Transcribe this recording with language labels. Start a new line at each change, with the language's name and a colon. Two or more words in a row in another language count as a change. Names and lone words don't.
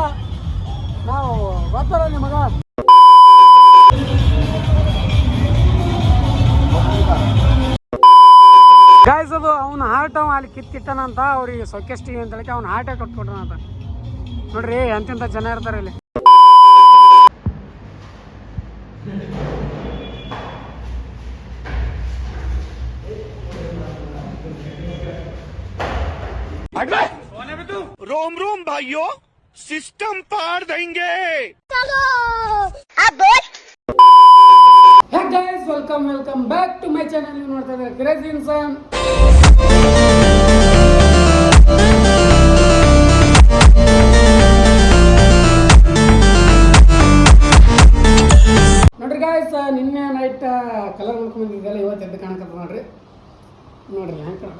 Kannada: ನಾವು ಗೊತ್ತಲ್ಲ ನಿಮಗ. ಗಾಯ್ಸ್ ಅದು ಅವ್ನ ಹಾರ್ಟ್ ಅಲ್ಲಿ ಕಿತ್ತಿಟ್ಟನಂತ ಅವ್ರಿಗೆ ಸೊಕೆಸ್ಟಿಗೆ ಅಂತ ಹೇಳಿ ಅವ್ನ ಹಾರ್ಟೇ ಕಟ್ಕೊಟ್ರನಂತ. ನೋಡ್ರಿ ಎಂತೆಂಥ ಜನ ಇರ್ತಾರೆ ಇಲ್ಲಿ.
Hindi: रोम रोम भाइयों, सिस्टम पार देंगे.
English: Hey guys, welcome back to my channel.
Kannada: ನೀವು ನೋಡ್ತಾ ಇದ್ದೀರಾ ಕ್ರೇಜಿ ಇನ್ಸಾನ್. ನೋಡ್ರಿ ಗಾಯ್ಸ್, ನಿನ್ನೆ ನೈಟ್ ಕಲರ್ ಮಾಡ್ಕೊಂಡಿದ್ದೆಲ್ಲ ಇವತ್ತು ಎದ್ದು ಕಾಣಕತ್ತ ನೋಡ್ರಿ ಹೆಂಗೆ ಕಾಣಕತ್ತ.